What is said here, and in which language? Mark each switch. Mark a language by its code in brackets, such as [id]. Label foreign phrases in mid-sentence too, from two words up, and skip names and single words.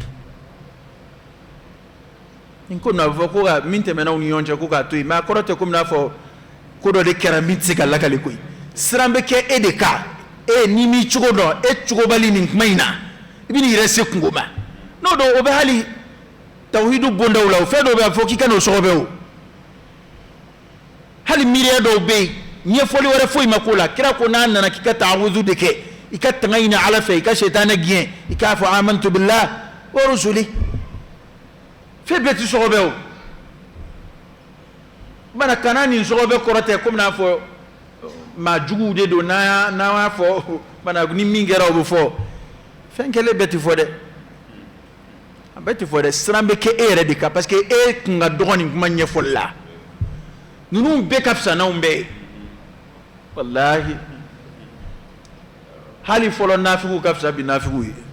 [bm] nin ko na fɔ ko ka min tɛmɛna u ni ɲɔgɔn cɛ ko k'a to yen mais a kɔrɔ tɛ komi n'a fɔ ko dɔ de kɛra min tɛ se ka lakale koyi siran bɛ kɛ e de kan n'i m'i cogo dɔn e cogobali nin kuma in na i bɛ n'i yɛrɛ se kungo ma n'o don o bɛ hali tawhidu bondaw la o fɛn dɔw bɛ a fɔ k'i ka n'o sɔgɔbɛ o hali miiriya dɔw bɛ yen ɲɛfɔli wɛrɛ foyi ma k'o la kira ko n'a nana k'i ka ta'awuzu de kɛ i ka tanga ɲini Ala fɛ i ka sɛtanɛ gɛn i k'a fɔ [ar] آمنت بالله ورسله [bm] fɛn bɛɛ tɛ sɔgɔbɛ o mana kana nin sɔgɔbɛ kɔrɔ tɛ komi n'a fɔ maa juguw de don n'an y'a fɔ mana ni min kɛra o bɛ fɔ fɛn kɛlen bɛɛ tɛ fɔ dɛ a bɛɛ tɛ fɔ dɛ siran bɛ kɛ e yɛrɛ de kan [fr] parce que [bm] e kun ka dɔgɔ nin kuma ɲɛfɔli la ninnu bɛɛ ka fisa n'anw bɛɛ ye walahi hali fɔlɔ nafigiw ka fisa bi nafigiw